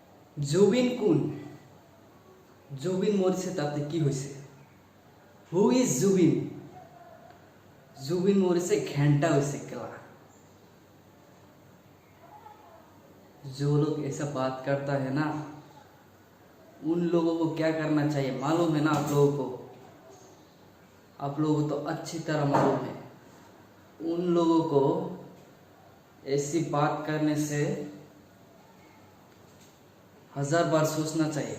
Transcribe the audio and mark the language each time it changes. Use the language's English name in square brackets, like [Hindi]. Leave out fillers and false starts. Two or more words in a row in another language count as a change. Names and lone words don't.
[Assamese] জুবিন কোন? জুবিন মৰিছে তাতে কি হৈছে? [English] who is [Assamese] জুবিন? জুবিন মৰিছে घंटा হৈছে কেলা। [Hindi] जो लोग ऐसा बात करता है ना, उन लोगों को क्या करना चाहिए मालूम है ना? आप लोगों को, आप लोगों को तो अच्छी तरह मालूम है। उन लोगों को ऐसी बात करने से 1000 बार सोचना चाहिए।